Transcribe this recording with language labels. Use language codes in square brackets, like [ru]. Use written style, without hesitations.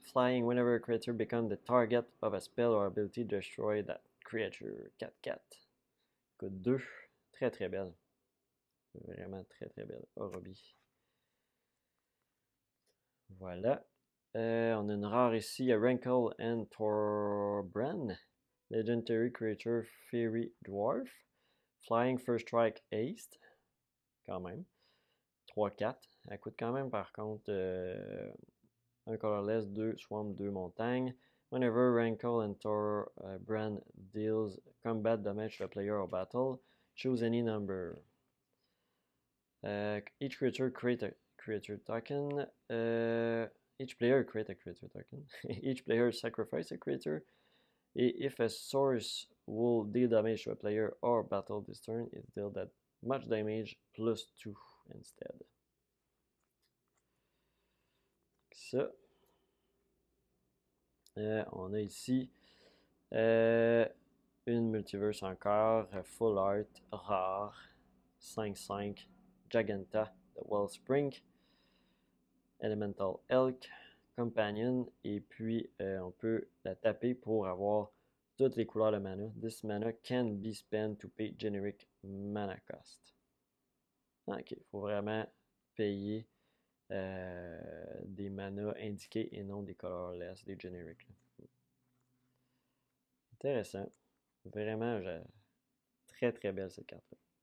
[en] Flying whenever a creature becomes the target of a spell or ability, destroy that creature. [fr] 4-4. Coûte 2. Très très belle. Vraiment très très belle. Orobi. Voilà. On a une rare ici, a Rankle and Torbran. [en] Legendary creature Fairy Dwarf. Flying First Strike Haste. [fr] Quand même. [en] 3-4. [fr] Elle coûte quand même par contre un colorless, 2 swamp, 2 montagnes. [en] Whenever Rankle and Torbran deals combat damage to a player or battle, choose any number. Each creature create a creature token. Each player create a creature token. Each player sacrifice a creature. Et if a source will deal damage to a player or battle this turn, it deals that much damage plus 2 instead. [fr] Ça. On a ici une multiverse encore, full art, rare, 5-5, Jaganta, the Wellspring, Elemental Elk, companion et puis on peut la taper pour avoir toutes les couleurs de mana. [en] This mana can be spent to pay generic mana cost. [fr] Ok, il faut vraiment payer des manas indiqués et non des colorless, des generic. Intéressant. Vraiment, très très belle cette carte-là.